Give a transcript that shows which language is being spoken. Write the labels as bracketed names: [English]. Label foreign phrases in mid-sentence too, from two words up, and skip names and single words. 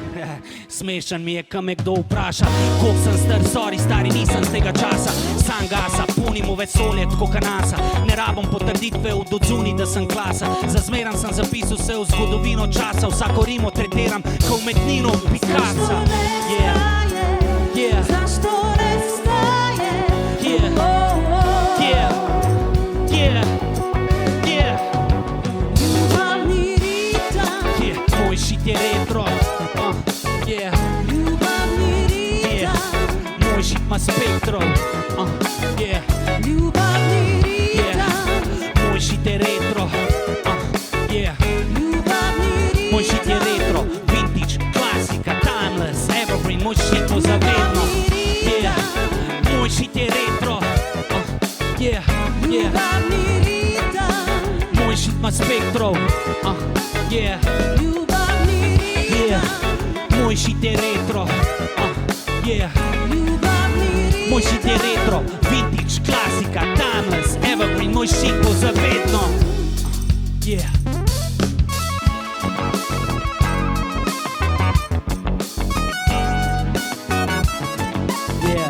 [Slovenian] Smešen mi je, ko me kdo vpraša, koliko sem star, sorry, stari nisem z tega časa. Sam gasa, punimo vesolje, tako kanasa. Ne rabim potrditve od odzuni, da sem klasa. Zazmeran sem zapisal se v zgodovino časa. Vsako rimo tretiram, ko umetnino Picassa. [English] Yeah. [Croatian] Zašto ne staje? [English] Yeah. Yeah. Yeah. Yeah. [Croatian] Ljubavni ritam, [English] Yeah. [Slovenian] Moj shit je retro. [English] Yeah. [Croatian] ljubavni [English] Yeah. [Croatian] ritam, [Slovenian] Moj shit ima spektro. Yeah. [Croatian] ljubavni [English] Yeah. [Croatian] ritam, [Slovenian] Moj shit je retro. Yeah. [Croatian] ljubavni [Slovenian] Moj shit je [Croatian] ritam. [Slovenian] retro, vintage, klasika, [English] timeless, evergreen, [Slovenian] moj shit bo zavedno. Yeah. Moj shit je retro. [English] Yeah. Yeah. [Croatian] Ljubavni ritam, [Slovenian] Moj shit ima spektro. Yeah. [Croatian] ljubavni [English] Yeah. [Croatian] ritam, [Slovenian] Moj shit je retro. Yeah. [Croatian] ljubavni ritam. [Slovenian] Moj shit je retro, vintage, klasika, [English] timeless, evergreen, [Slovenian] moj shit bo zavedno. [English] Yeah. Yeah.